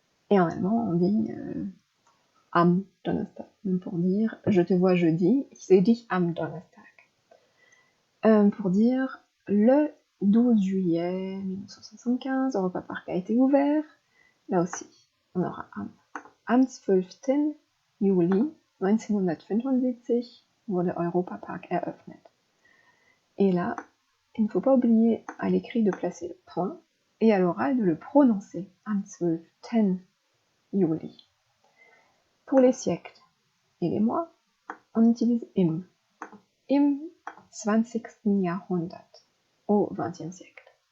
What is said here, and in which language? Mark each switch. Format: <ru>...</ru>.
<fr>Et en allemand on dit</fr> <de>am Donnerstag,</de> <fr>même pour dire je te vois jeudi,</fr> <de>ich sehe dich am Donnerstag.</de> <fr>Pour dire le 12 juillet 1975, Europa Park a été ouvert, là aussi on aura am.</fr> <de>Am 12. Juli 1975 wurde Europa Park eröffnet.</de> <fr>Et là, il ne faut pas oublier à l'écrit de placer le point et à l'oral de le prononcer.</fr> <de>Am 12. Juli.</de> <fr>Pour les siècles et les mois, on utilise im.</fr> <de>Im 20. Jahrhundert,</de> <fr>au XXe siècle.</fr>